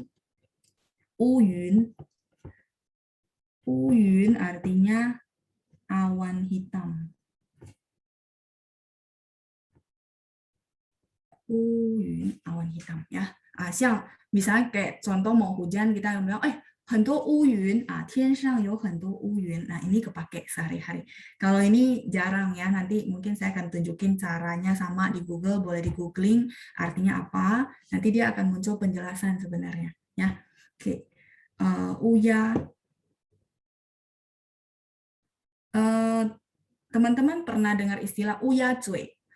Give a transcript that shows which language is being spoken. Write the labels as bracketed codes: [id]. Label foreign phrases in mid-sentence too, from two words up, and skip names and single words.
[id] Uyun. Uyun artinya awan hitam. Uyun, awan hitam ya. Misalnya kayak contoh mau hujan kita bilang, [zh] 很多乌云天上有很多乌云. [id] Nah, ini kepake sehari-hari. Kalau ini jarang ya, nanti mungkin saya akan tunjukin caranya sama di Google, boleh di googling artinya apa. Nanti dia akan muncul penjelasan sebenarnya ya. Oke. Uya. Teman-teman pernah dengar istilah uya cuy.